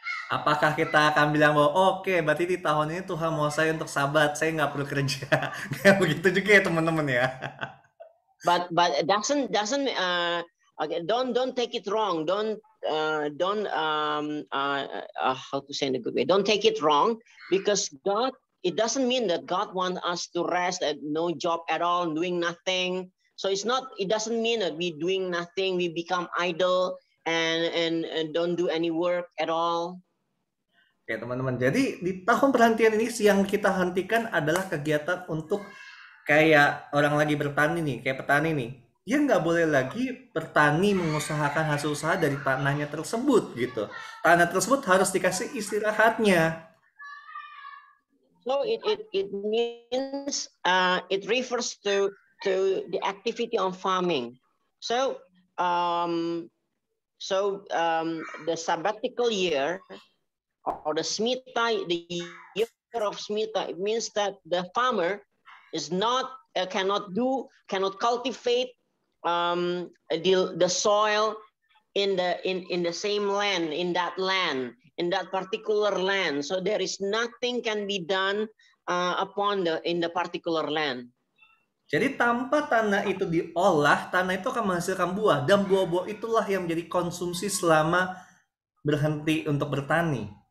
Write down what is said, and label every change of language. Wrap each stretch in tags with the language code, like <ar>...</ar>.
<id>Apakah kita akan bilang bahwa oke, berarti di tahun ini Tuhan mau saya untuk Sabat, saya nggak perlu kerja? Kayak begitu juga ya teman-teman ya.</id> <en>But it doesn't okay, don't take it wrong. Don't how to say in a good way. Don't take it wrong, because God, it doesn't mean that God wants us to rest at no job at all, doing nothing. So it doesn't mean that we doing nothing, we become idle and don't do any work at all.</en> <id>Oke teman-teman, jadi di tahun perhentian ini yang kita hentikan adalah kegiatan untuk kayak orang lagi bertani nih, kayak petani nih. Dia nggak boleh lagi bertani mengusahakan hasil usaha dari tanahnya tersebut gitu. Tanah tersebut harus dikasih istirahatnya.</id> <en>So it means it refers to the activity of farming. So the sabbatical year, or the Smita, the year of Smita, it means that the farmer is cannot cultivate the soil in the same land, in that particular land. So there is nothing can be done in the particular land.</en> <id>Jadi tanpa tanah itu diolah, tanah itu akan menghasilkan buah, dan buah-buah itulah yang menjadi konsumsi selama berhenti untuk bertani.</id>